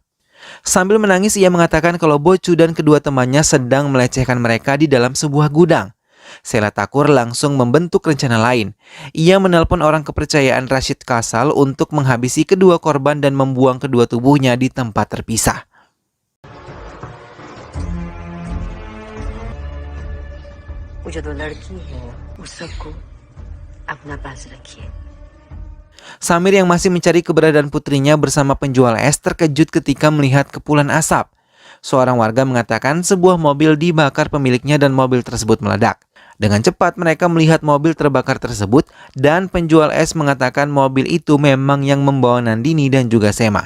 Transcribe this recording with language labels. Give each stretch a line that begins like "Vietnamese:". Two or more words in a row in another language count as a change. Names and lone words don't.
Indonesian: Sambil menangis, ia mengatakan kalau Bocu dan kedua temannya sedang melecehkan mereka di dalam sebuah gudang. Sheila Thakur langsung membentuk rencana lain. Ia menelpon orang kepercayaan Rashid Kasal untuk menghabisi kedua korban dan membuang kedua tubuhnya di tempat terpisah.
Hindi: जो दो लड़की है उस सबको अपना पास रखिए.
Indonesian: Samir yang masih mencari keberadaan putrinya bersama penjual es terkejut ketika melihat kepulan asap. Seorang warga mengatakan sebuah mobil dibakar pemiliknya dan mobil tersebut meledak. Dengan cepat mereka melihat mobil terbakar tersebut dan penjual es mengatakan mobil itu memang yang membawa Nandini dan juga Sema.